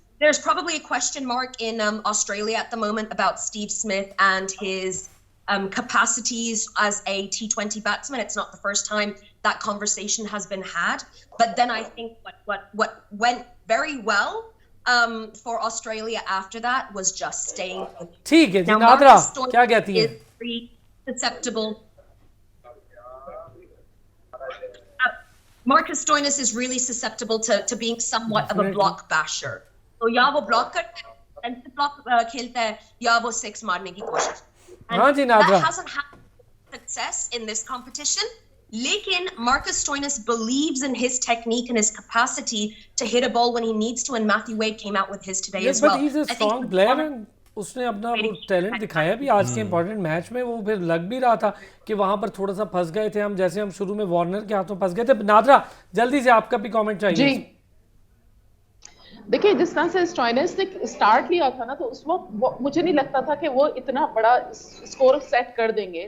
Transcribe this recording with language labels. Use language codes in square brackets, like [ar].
[en] There's probably a question mark in Australia at the moment about Steve Smith and his capacities as a T20 batsman. It's not the first time that conversation has been had, but then I think what went very well for Australia after that was just staying. [hi] ठीक है जी, नादरा क्या कहती है? [en] susceptible. Marcus Stoinis is really susceptible to being somewhat of a block basher. [hi] So या वो block करता है, and block खेलता है, या वो six मारने की कोशिश. हाँ जी, NADRA. [en] That hasn't had success in this competition. Lekin Marcus Stoinis believes in his technique and his capacity to hit a ball when he needs to, and Matthew Wade came out with his today as well. But he's a strong player and [hi] उसने अपना वो talent दिखाया भी आज के important match में. वो फिर लग भी रहा था कि वहां पर थोड़ा सा फंस गए थे हम, जैसे हम शुरू में वार्नर के हाथों फंस गए थे. नादरा, जल्दी से आपका भी कमेंट चाहिए. जी देखिए, जिस तरह से स्टॉइनिस ने स्टार्ट लिया था ना, तो उस वक्त मुझे नहीं लगता था कि वो इतना बड़ा स्कोर सेट कर देंगे.